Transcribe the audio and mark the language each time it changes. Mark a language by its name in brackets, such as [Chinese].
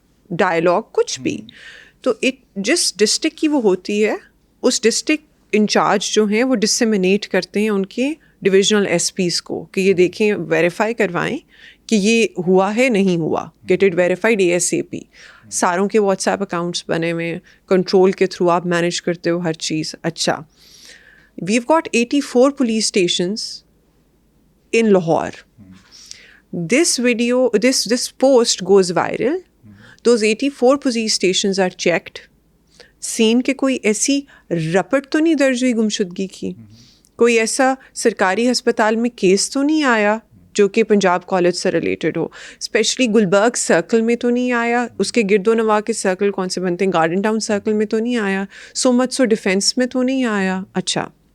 [Urdu] Dialogue, کچھ بھی، تو جس ڈسٹرکٹ کی وہ ہوتی ہے اس ڈسٹرکٹ انچارج جو ہیں وہ ڈسیمینیٹ کرتے ہیں ان کے ڈویژنل ایس پیز کو کہ یہ دیکھیں، ویریفائی کروائیں کہ یہ ہوا ہے نہیں ہوا، [English] Get it verified A S A P. [Urdu] ساروں کے واٹس ایپ اکاؤنٹس بنے ہوئے ہیں، کنٹرول کے تھرو آپ مینیج کرتے ہو ہر چیز۔ اچھا، [English] We've got 84 police stations in Lahore. This post goes viral. Those 84 police stations are checked. [Urdu] Seen کہ کوئی ایسی رپٹ تو نہیں درج ہوئی گمشدگی کی، کوئی ایسا سرکاری ہسپتال میں کیس تو نہیں آیا جو کہ پنجاب کالج سے ریلیٹڈ ہو، اسپیشلی گلبرگ سرکل میں تو نہیں آیا، اس کے گرد و نواح کے سرکل کون سے بنتے ہیں، گارڈن ٹاؤن سرکل میں تو نہیں آیا، سو ڈیفینس میں تو نہیں آیا۔ اچھا،